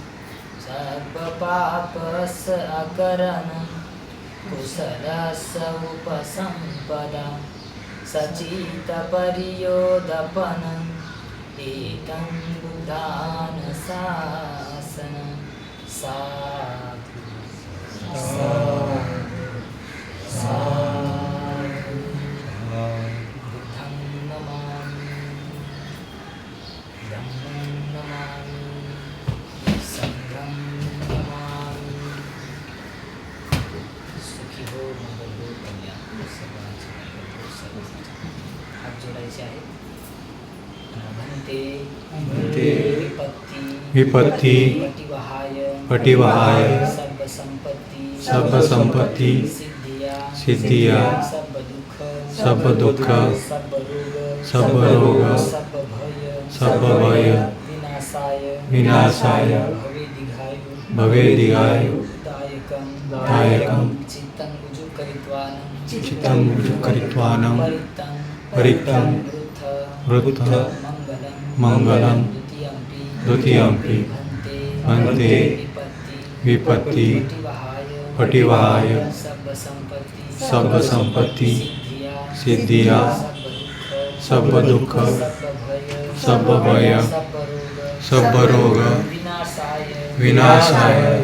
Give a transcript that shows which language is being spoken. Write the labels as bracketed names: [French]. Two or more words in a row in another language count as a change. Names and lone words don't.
[Pali] सर्वपापस्य अकरणं कुशलस्य उपसम्पदा सचितपर्योदपनम् एकं बुद्धानुशासनं साधु साधु साधु बुद्धं नमामि धम्मं नमामि संघं नमामि [Marathi] सुखी हो मंगल हो कल्याण हो सर्वांचे मंगल हो सर्वांचे हात जोडायचे आहेत भन्ते [Pali] विपत्ति पटिवहाय सर्व संपत्ति सिद्धिया सब दुख सब रोग सब भय विनाशाय भवे दीर्घायु दायकं चित्तं उजुकरित्वानं चित्तं उजुकरित्वानं परित्तं वृद्ध मङ्गलं द्वितीयम्पि भन्ते विपत्ति पटिवहाय सर्वसम्पत्ति सिद्धिया सर्वदुःख सर्वभय सर्वरोग विनाशाय